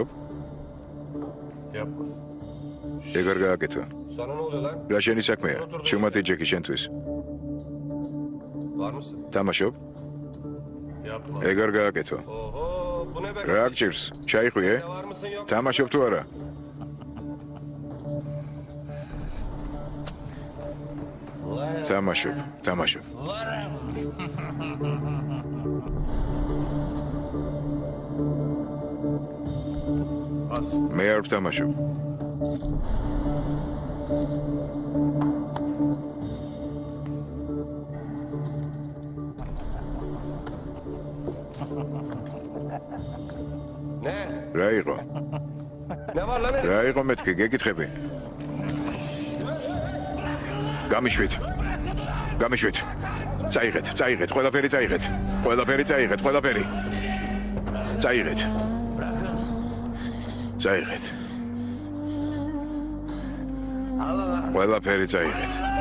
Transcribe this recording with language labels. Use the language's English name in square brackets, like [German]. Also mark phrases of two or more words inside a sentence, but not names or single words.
[Turkish] Yapma. [Georgian] ეგარ გააკეთო. [Turkish] Sonra ne oluyor lan? [Georgian] რა შენი საქმეა? შევმათი ჯეკი შენთვის. [Turkish] Var mısın? [Georgian] თამაშობ? [Turkish] Yapma. [Georgian] ეგარ გააკეთო. [Turkish] Oho, bu ne be? [Georgian] რა გჭირს? ჩაიხვიე? [Turkish] Var mısın yok? [Georgian] თამაშობ თუ არა? თამაშობ. [Turkish] Bas. [Georgian] მე არ ვთამაშობ. [Turkish] Ne? [Georgian] რა იყო? [Turkish] Ne var lan? [Georgian] რა იყო მეთქი, გეკითხები? გამიშვით. წაიღეთ, ყველაფერი წაიღეთ. ყველაფერი. წაიღეთ. ყველაფერი წაიღეთ.